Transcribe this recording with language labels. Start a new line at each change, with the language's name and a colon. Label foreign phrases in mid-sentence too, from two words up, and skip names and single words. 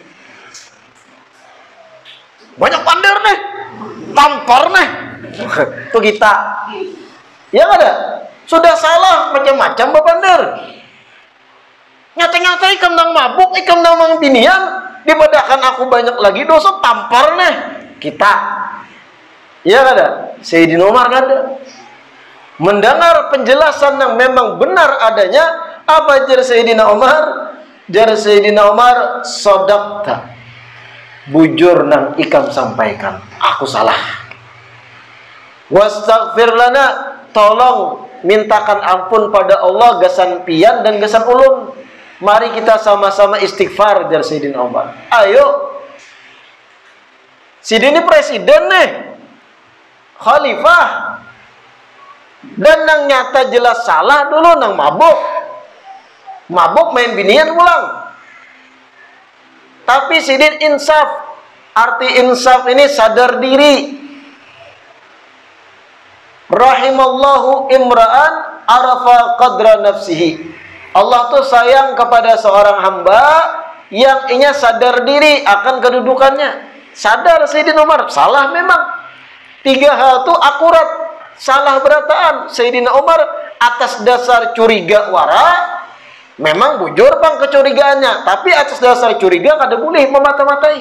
Banjar: Banyak pander nih, tampar nih.
Indonesian: Itu kita. Ya nggak ada?
Banjar: Sudah salah macam-macam bapander. Nyata-nyata ikam nang mabuk, ikam nang mang binian, dipadakan aku banyak lagi dosa tampar nih. Kita.
Indonesian: Ya nggak ada? Sayyidina Umar nggak ada. Mendengar penjelasan yang memang benar adanya, apa jar Sayyidina Umar?
Banjar: Jar Sayyidina Umar, sodakta. Bujur nang ikam sampaikan, aku salah.
Arabic: واستغفر لنا,
Banjar: tolong mintakan ampun pada Allah gasan pian dan gasan ulun. Mari kita sama-sama istighfar jar Sayyidina Umar. Ayo. Sidini presiden nih, khalifah, dan nang nyata jelas salah dulu nang mabuk main binian pulang. Tapi sidin insaf. Arti insaf ini sadar diri.
Arabic: رحم الله امرأ عرف قدر نفسه.
Indonesian: Allah tuh sayang kepada seorang hamba yang inya sadar diri akan kedudukannya.
Banjar: Sadar Sayyidina Umar, salah memang. 3 hal itu akurat, salah berataan. Sayyidina Umar atas dasar curiga wara, memang bujur bang kecurigaannya, tapi atas dasar curiga kada boleh memata-matai.